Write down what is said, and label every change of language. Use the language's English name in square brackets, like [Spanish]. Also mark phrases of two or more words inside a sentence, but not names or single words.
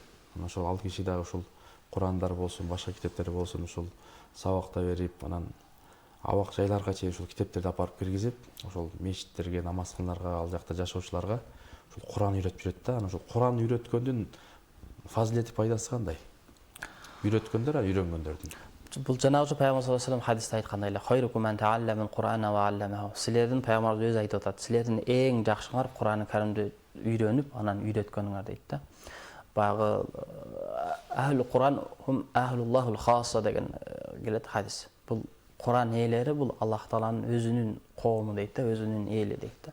[Kyrgyz] Анан ошол ал киши дагы ушул Курандар болсун, башка китептер болсун, ушул сабакта берип, анан абак жайларга чейин ушул китептерди алып барып киргизип, ошол мечиттерге, намаз кылгандарга, ал жакта жашоочуларга ушул Куран үйрөтүп жүрөт да. Анан ошол Куран үйрөткөндүн фазилети, пайдасы кандай? Үйрөткөндөр, үйрөнгөндөрдүн. Бул жанагы Пайгамбар [Arabic] صلى الله عليه وسلم [Kyrgyz] хадисте айткандай эле, [Arabic] "خيركم من تعلم القرآن وعلمه." [Kyrgyz] Силердин Пайгамбарыбыз өзү айтып атат, силердин эң жакшыңар Кур'ан Каримди үйрөнүп, анан үйрөткөнүңөр дейт да. Баягы [Arabic] أهل القرآن هم أهل الله وخاصته [Kyrgyz] деген келет хадис. Бул Кур'ан ээлери бул Аллах Тааланын өзүнүн коому дейт да, өзүнүн эли дейт да.